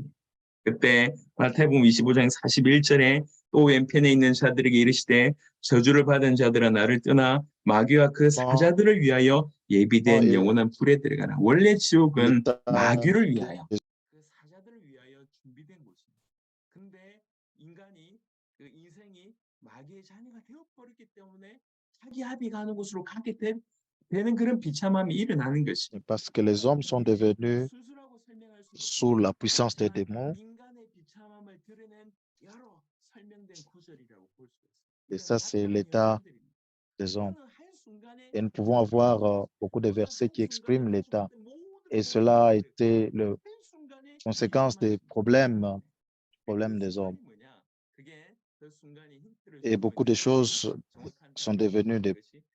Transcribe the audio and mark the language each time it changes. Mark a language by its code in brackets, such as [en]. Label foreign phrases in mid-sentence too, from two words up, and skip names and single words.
[ko] 그때 마태복음 25장 41절에 또 왼편에 있는 자들에게 이르시되 저주를 받은 자들아 나를 떠나 마귀와 그 사자들을 위하여 예비된 영원한 불에 들어가라. 원래 지옥은 마귀를 위하여 그 사자들을 위하여 준비된 곳입니다. 근데 인간이 그 인생이 마귀의 자녀가 되어버렸기 때문에 자기 합의가 하는 곳으로 가게 되는 그런 비참함이 일어나는 것입니다. [fr] Parce que les hommes sont devenus [ko] 스스로하고 설명할 수 [fr] sous la puissance des [ko] 없지만 [fr] démons [ko] 인간의 비참함을 드러낸 여러 설명된 구절이라고 볼 수 있습니다. [fr] et ça, c'est l'état des hommes. Et nous pouvons avoir beaucoup de versets qui expriment l'état. Et cela a été la conséquence des problèmes des hommes. Et beaucoup de choses sont devenues des problèmes.